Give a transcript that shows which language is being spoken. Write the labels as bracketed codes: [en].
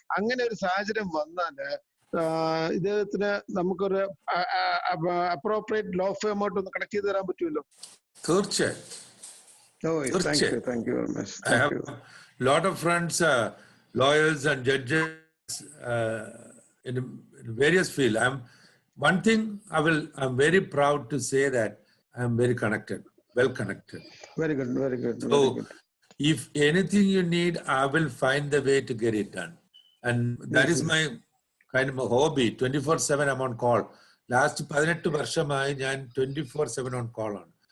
[ml] അങ്ങനെ ഒരു സാഹചര്യം വന്നാല് ഇദ്ദേഹത്തിന് നമുക്കൊരു അപ്രോപ്രിയേറ്റ് ലോ ഫേമായിട്ട് ഒന്ന് കണക്ട് ചെയ്ത് തരാൻ പറ്റുമല്ലോ? തീർച്ചയായും. [en] Thank you very much. I have a lot of friends, lawyers and judges in various fields. I'm very proud to say that I'm very connected, well connected. Very good, very good. So, if anything you need, I will find the way to get it done. And that is my kind of a hobby. 24/7 I'm on call. [ml] Last 18 വർഷമായി ഞാൻ 24/7 on call ആണ്.